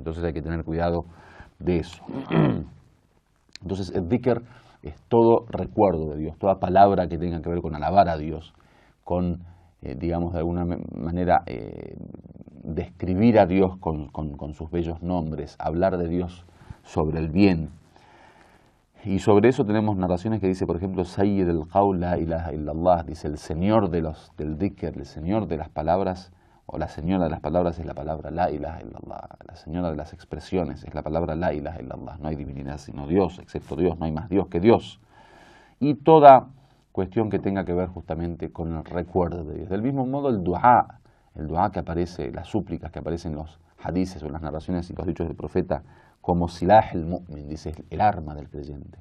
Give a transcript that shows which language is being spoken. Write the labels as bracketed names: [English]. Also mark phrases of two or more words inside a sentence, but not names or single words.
[Spanish] Entonces hay que tener cuidado de eso. Entonces el dhikr es todo recuerdo de Dios, toda palabra que tenga que ver con alabar a Dios, con digamos, de alguna manera, describir a Dios con sus bellos nombres, hablar de Dios sobre el bien. Y sobre eso tenemos narraciones que dice, por ejemplo, [Arabic] سيد القول لا إله إلا الله, [Spanish] dice, el señor del dhikr, el señor de las palabras, o la señora de las palabras es la palabra [Arabic] لا إله إلا الله, [Spanish] la señora de las expresiones es la palabra [Arabic] لا إله إلا الله, [Spanish] no hay divinidad sino Dios, excepto Dios, no hay más Dios que Dios. Y toda cuestión que tenga que ver justamente con el recuerdo de Dios. Del mismo modo el du'a que aparece, las súplicas que aparecen en los hadices o en las narraciones y los dichos del profeta, como [Arabic] سلاح المؤمن, [Spanish] dice, el arma del creyente.